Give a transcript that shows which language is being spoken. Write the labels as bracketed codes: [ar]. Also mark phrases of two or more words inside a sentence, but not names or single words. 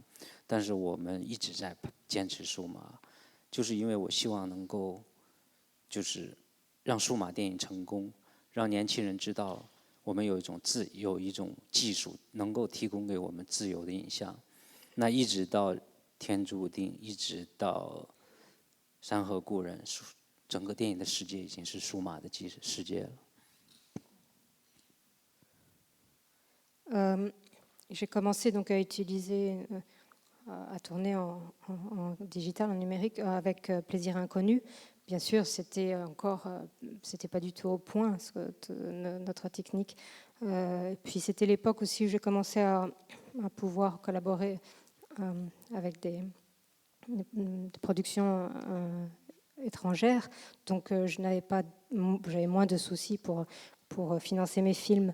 [zh] 但是我们一直在坚持数码，就是因为我希望能够，就是让数码电影成功，让年轻人知道我们有一种技术能够提供给我们自由的影像。那一直到天注定，一直到山河故人，整个电影的世界已经是数码的世界 [fr] 了。J'ai commencé donc à utiliser à tourner en digital, en numérique, avec Plaisir Inconnu, bien sûr, c'était pas du tout au point notre technique. Puis c'était l'époque aussi où j'ai commencé à pouvoir collaborer avec des productions étrangères, donc j'avais moins de soucis pour financer mes films.